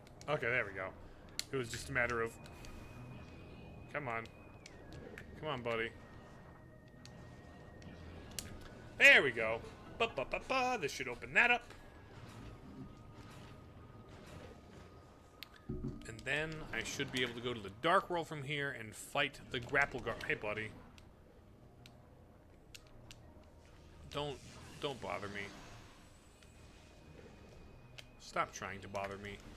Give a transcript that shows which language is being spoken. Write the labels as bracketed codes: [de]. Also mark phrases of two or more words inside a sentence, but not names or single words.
[en] Okay, there we go. It was just a matter of... Come on. Come on, buddy. There we go. Ba-ba-ba-ba. This should open that up. And then I should be able to go to the Dark World from here and fight the grapple guard. Hey, buddy. Don't bother me. Stop trying to bother me.